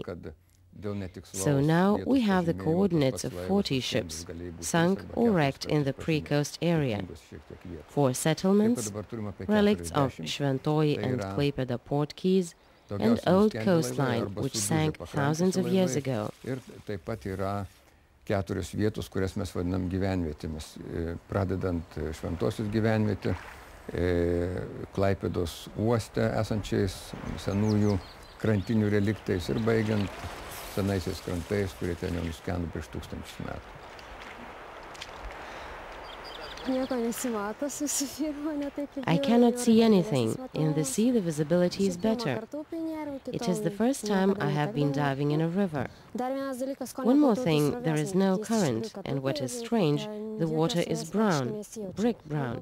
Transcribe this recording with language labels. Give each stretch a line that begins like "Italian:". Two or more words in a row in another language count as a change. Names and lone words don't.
English: So now we have the coordinates of 40 ships, sunk or wrecked in the pre-coast area. 4 settlements, relicts of Šventoji and Klaipėda port quays, and old coastline which sank thousands of years ago.
Lithuanian: Ir taip pat yra 4 vietos, kurias mes vadinam gyvenvietėmis, pradedant Šventosios gyvenvietę, Klaipėdos uoste esančiais senųjų krantinių reliktais ir baigiant senaisiais krantais, kurie ten jau nuskendo prieš 1000 metų.
English: I cannot see anything. In the sea the visibility is better. It is the first time I have been diving in a river. One more thing, there is no current, and what is strange, the water is brown, brick brown.